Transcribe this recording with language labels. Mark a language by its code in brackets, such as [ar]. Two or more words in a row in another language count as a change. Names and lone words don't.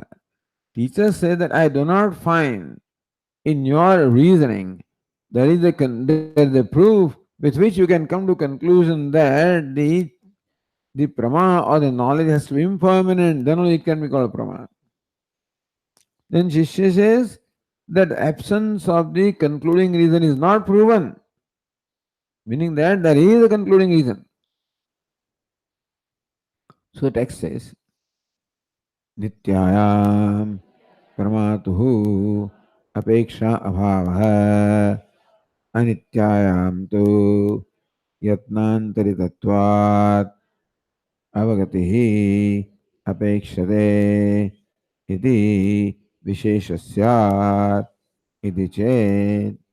[en] Teacher says that I do not find in your reasoning there is the proof with which you can come to conclusion that the prama or the knowledge has to be impermanent, then only it can be called prama. Then Shishya says that absence of the concluding reason is not proven, meaning that there is a concluding reason. So text says, [sa] नित्यायां प्रमातुः अपेक्षा अभावः अनित्यायां तु यत्नान्तरितत्वात् अवगतिः अपेक्षते इति विशेषस्यात् इति चेत्.